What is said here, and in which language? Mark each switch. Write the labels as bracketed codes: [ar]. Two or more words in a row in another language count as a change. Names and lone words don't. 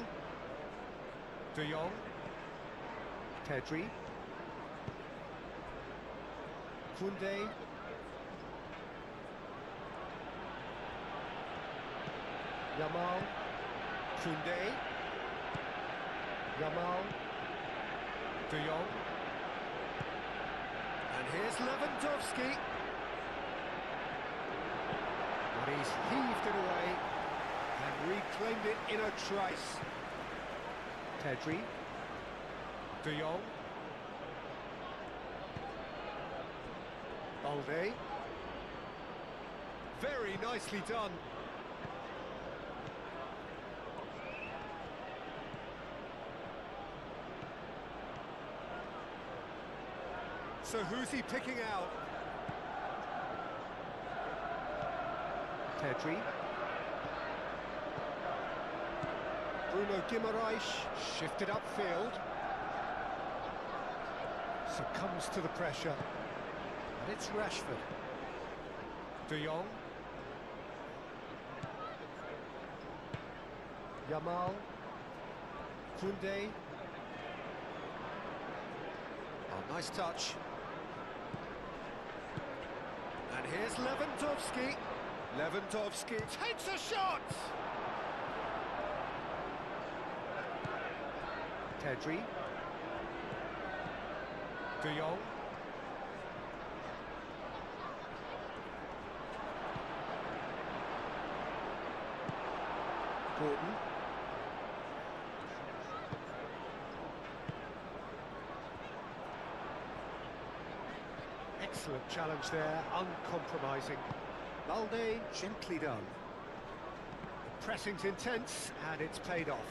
[en] De Jong. Pedri. Koundé. Yamal. Koundé. Yamal. De Jong. And here's Lewandowski. But he's heaved it away and reclaimed it in a trice. Pedri. De Jong. Balde. Very nicely done. So who's he picking out? Pedri. Bruno Guimaraes shifted upfield. Succumbs to the pressure. And it's Rashford. De Jong. Yamal. Koundé. Oh, nice touch. And here's Lewandowski. Lewandowski takes a shot! Pedri. De Jong. Gordon. Excellent challenge there, uncompromising. Balde gently done. The pressing's intense and it's paid off.